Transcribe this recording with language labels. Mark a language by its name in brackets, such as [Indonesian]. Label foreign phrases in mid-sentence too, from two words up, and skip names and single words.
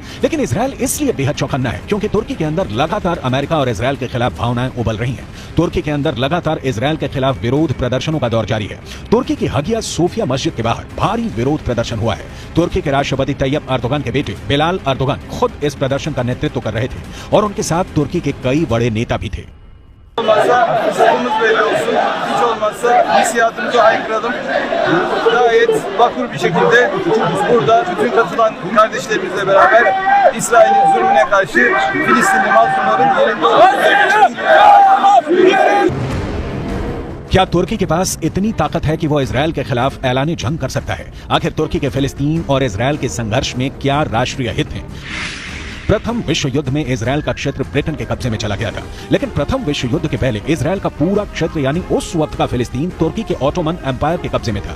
[Hindi] लेकिन इजराइल इसलिए बेहद चौकन्ना है क्योंकि तुर्की के अंदर लगातार अमेरिका और इजराइल के खिलाफ भावनाएं उबल रही हैं। तुर्की के अंदर लगातार इजराइल के खिलाफ विरोध प्रदर्शनों का दौर जारी है। तुर्की की हगिया सोफिया मस्जिद के बाहर भारी विरोध प्रदर्शन हुआ है। तुर्की के राष्ट्रपति तैयब अर्दोगन के बेटे बिलाल अर्दोगन खुद इस प्रदर्शन का नेतृत्व कर रहे थे और उनके साथ तुर्की के कई बड़े नेता भी थे। [Turkish] Sorumuz belli olsun. Hiç olmazsa hissiyatımızı haykıralım. Gayet vakur bir şekilde burada bütün katılan kardeşlerimizle beraber İsrail'in zulmüne karşı Filistinli mazlumların yerinde olduğunu [Hindi] क्या तुर्की के पास इतनी ताकत है कि वो इजराइल के खिलाफ ऐलान जंग कर सकता है? आखिर तुर्की के फिलिस्तीन और इजराइल के संघर्ष में क्या राष्ट्रीय हित है? प्रथम विश्व युद्ध में इजराइल का क्षेत्र ब्रिटेन के कब्जे में चला गया था, लेकिन प्रथम विश्व युद्ध के पहले इजराइल का पूरा क्षेत्र यानी उस वक्त का फिलिस्तीन तुर्की के [English] Ottoman Empire [Hindi] के कब्जे में था।